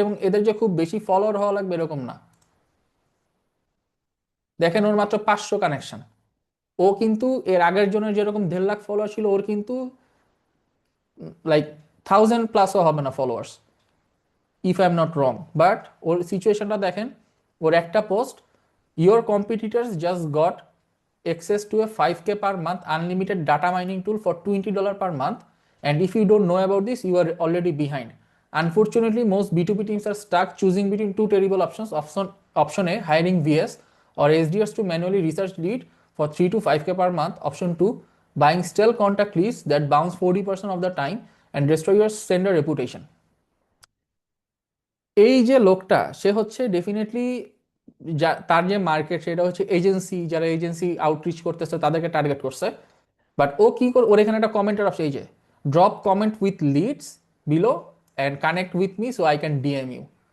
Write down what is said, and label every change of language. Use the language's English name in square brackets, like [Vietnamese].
[Bangla] এবং এদের যে খুব বেশি ফলোয়ার হওয়া লাগবে এরকম না। দেখেন ওর মাত্র 500 কানেকশন। ও কিন্তু এর আগের জনের যেরকম 1.5 লাখ ফলোয়ার ছিল, ওর কিন্তু লাইক 1000+ হবে না followers, [English] If I am not wrong. [Bangla] But ওর সিচুয়েশনটা দেখেন, ওর একটা post, [English] Your competitors just got access to a 5K per month unlimited data mining tool for $20 per month, and if you don't know about this, you are already behind. Unfortunately, most B2B teams are stuck choosing between two terrible options. Option A, hiring VS or SDRs to manually research lead for 3 to 5K per month. Option 2, buying stale contact leads that bounce 40% of the time and destroy your sender reputation. [Bangla] এই যে লোকটা, সে হচ্ছে definitely, তার যে market সেটা হচ্ছে agency, যারা agency outreach করতেছে তাদেরকে টার্গেট করছে। বাট ও কি করে, ওর এখানে একটা কমেন্টের অপশন, এই যে [English] Drop comment with leads below and connect with me so I can DM you.